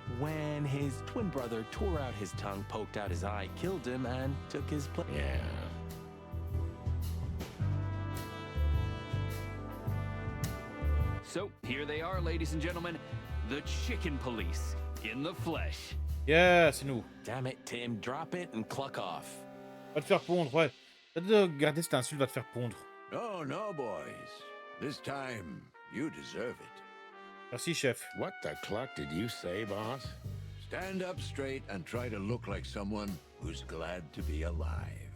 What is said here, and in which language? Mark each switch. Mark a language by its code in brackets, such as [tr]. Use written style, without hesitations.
[en] When his twin brother tore out his tongue, poked out his eye, killed him, and took his place. Yeah. So, here they are, ladies and gentlemen. The Chicken Police, in the flesh. [fr] Yeah, c'est nous. [en] Damn it, Tim, drop it and cluck off. [fr] Va te faire pondre, ouais. Peut-être de garder cette insulte va te faire pondre. [en] Oh, no, boys. This time, you deserve it. [fr] Merci, chef. [en] What the cluck did you say, boss? Stand up straight and try to look like someone who's glad to be alive.